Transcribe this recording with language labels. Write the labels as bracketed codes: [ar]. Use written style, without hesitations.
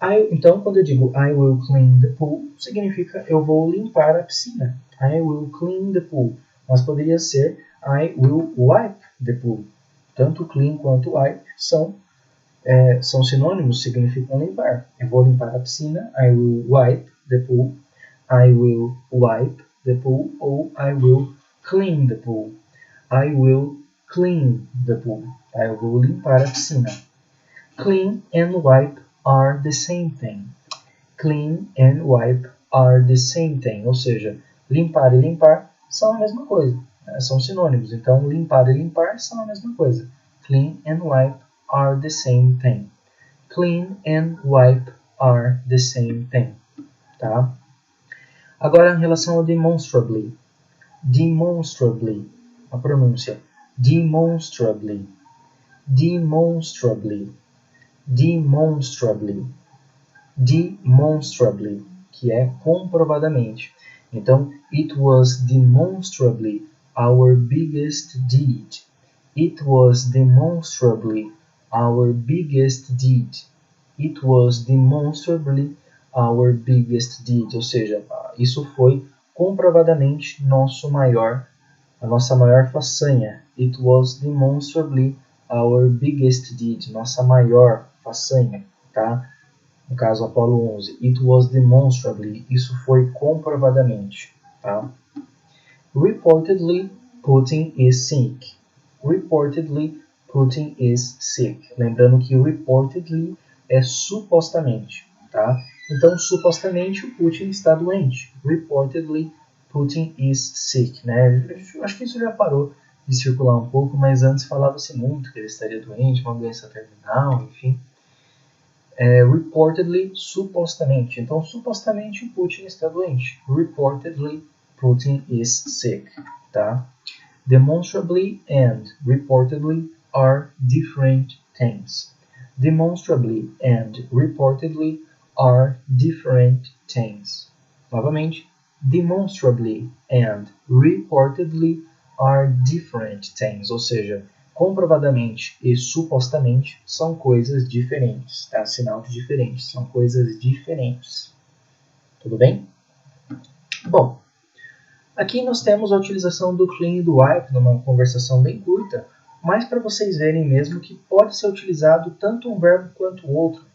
[pt] Então, quando eu digo [en] I will clean the pool, [pt] significa eu vou limpar a piscina. [en] I will clean the pool. [pt] Mas poderia ser [en] I will wipe the pool. [pt] Tanto clean quanto wipe são sinônimos, significam limpar. Eu vou limpar a piscina, [en] I will wipe the pool. I will wipe the pool ou I will clean the pool. I will clean the pool. [pt] Eu vou limpar a piscina. [en] Clean and wipe are the same thing. Clean and wipe are the same thing. [pt] Ou seja, limpar e limpar são a mesma coisa. Né? São sinônimos. Então, limpar e limpar são a mesma coisa. [en] Clean and wipe are the same thing. Clean and wipe are the same thing. [pt] Tá? Agora, em relação ao demonstrably. Demonstrably. A pronúncia. Demonstrably. Demonstrably. Demonstrably. Demonstrably, que é comprovadamente. [en] Então, it was demonstrably our biggest deed. It was demonstrably our biggest deed. It was demonstrably our biggest deed. [pt] Ou seja, isso foi comprovadamente a nossa maior façanha. [en] It was demonstrably our biggest deed. [pt] Nossa maior façanha, tá? No caso, Apolo 11. [en] It was demonstrably. [pt] Isso foi comprovadamente. Tá? [en] Reportedly, Putin is sick. Reportedly, Putin is sick. [pt] Lembrando que reportedly é supostamente. Tá? Então, supostamente, o Putin está doente. [en] Reportedly, Putin is sick. [pt] Né? Acho que isso já parou de circular um pouco, mas antes falava-se muito que ele estaria doente, uma doença terminal, enfim. Reportedly, supostamente. Então, supostamente, Putin está doente. [en] Reportedly, Putin is sick. Tá? Demonstrably and reportedly are different things. Demonstrably and reportedly are different things. Novamente, demonstrably and reportedly are different things. [pt] Ou seja, comprovadamente e supostamente são coisas diferentes, tá? Sinal de diferente, são coisas diferentes. Tudo bem? Bom, aqui nós temos a utilização do clean e do wipe numa conversação bem curta, mas para vocês verem mesmo que pode ser utilizado tanto um verbo quanto o outro.